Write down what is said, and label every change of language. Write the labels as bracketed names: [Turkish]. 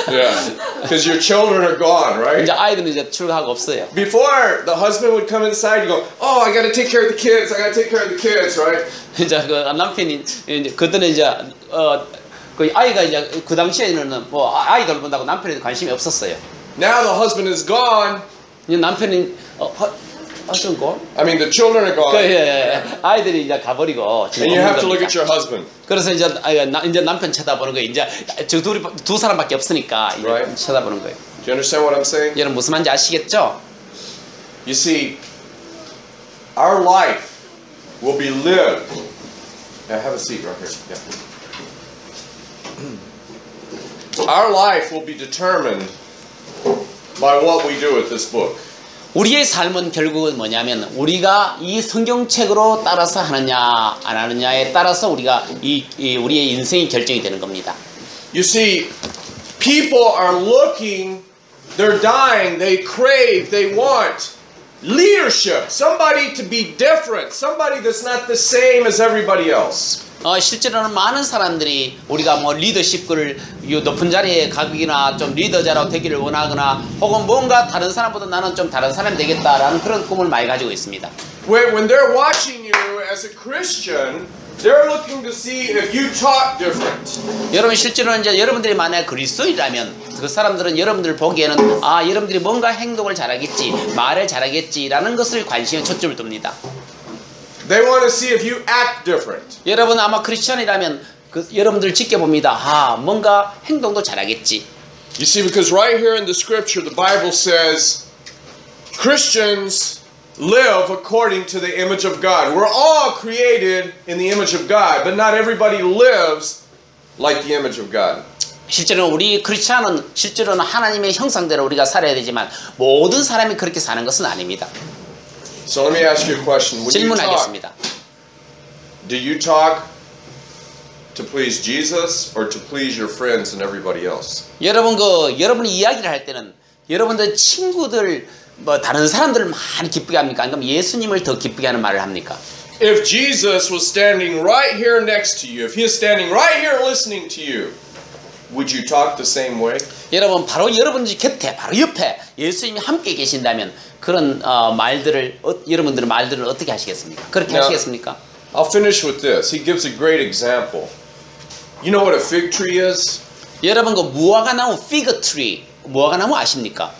[English] Yeah, because your children are gone, right? [Korean] 이제 아이들은 이제 출가하고 없어요. [English] Before, the husband would come inside, you go, oh, I got to take care of the kids. I got to take care of the kids, right? [Korean] 이제 그 남편이 이제 그때는 이제 그 아이가 이제 그 당시에는 뭐 아이들 본다고 남편에 관심이 없었어요. [English] Now the husband is gone. [Korean] 이제 남편이 좀 고? [English] I mean, the children are gone. [Korean] 예, 아이들이 이제 가버리고 [English] And you have to look at your husband. [Korean] 그래서 이제 이제 남편 쳐다보는 거예요. 이제 저 두 사람밖에 없으니까 이제 [English] Right. [Korean] 쳐다보는 거예요. [English] Do you understand what I'm saying? [Korean] 여러분 무슨 말인지 아시겠죠? [English] You see, our life will be lived. Yeah, have a seat right here. Yeah. Our life will be determined by what we do with this book. [Korean] 우리의 삶은 결국은 뭐냐면 우리가 이 성경책으로 따라서 하느냐 안 하느냐에 따라서 우리가 우리의 인생이 결정이 되는 겁니다. [English] You see, people are looking, they're dying, they crave, they want leadership, somebody to be different, somebody that's not the same as everybody else. [Korean] 실제로는 많은 사람들이 우리가 뭐 리더십을 높은 자리에 가기나 좀 리더자로 되기를 원하거나 혹은 뭔가 다른 사람보다 나는 좀 다른 사람이 되겠다라는 그런 꿈을 많이 가지고 있습니다. [English] When they're watching you as a Christian, they're looking to see if you talk different. [Korean] 여러분 실제로는 이제 여러분들이 만약 그리스도인이라면 그 사람들은 여러분들 보기에는 여러분들이 뭔가 행동을 잘하겠지, 말을 잘하겠지라는 것을 관심에 초점을 둡니다. [English] They want to see if you act different. [Korean] 여러분 아마 크리스천이라면 여러분들 지켜봅니다. 뭔가 행동도 잘하겠지. [English] You see, because right here in the scripture, the Bible says Christians live according to the image of God. We're all created in the image of God, but not everybody lives like the image of God. [Korean] 실제로는 우리 크리스천은 실제로는 하나님의 형상대로 우리가 살아야 되지만 모든 사람이 그렇게 사는 것은 아닙니다. [English] So let me ask you a question. When you talk, [Korean] 질문하겠습니다. [English] do you talk to please Jesus or to please your friends and everybody else? [Korean] 여러분이 이야기를 할 때는 여러분들 친구들 뭐 다른 사람들을 많이 기쁘게 합니까? 아니면 예수님을 더 기쁘게 하는 말을 합니까? [English] If Jesus was standing right here next to you, if he is standing right here listening to you, would you talk the same way? [Korean] 여러분 바로 여러분들 곁에 바로 옆에 예수님이 함께 계신다면 그런 여러분들의 말들을 어떻게 하시겠습니까? 그렇게 하시겠습니까? [English] I'll finish with this. He gives a great example. You know what a fig tree is? [Korean] 여러분 그 무화과나무 [English] fig tree [Korean] 무화과나무 아십니까?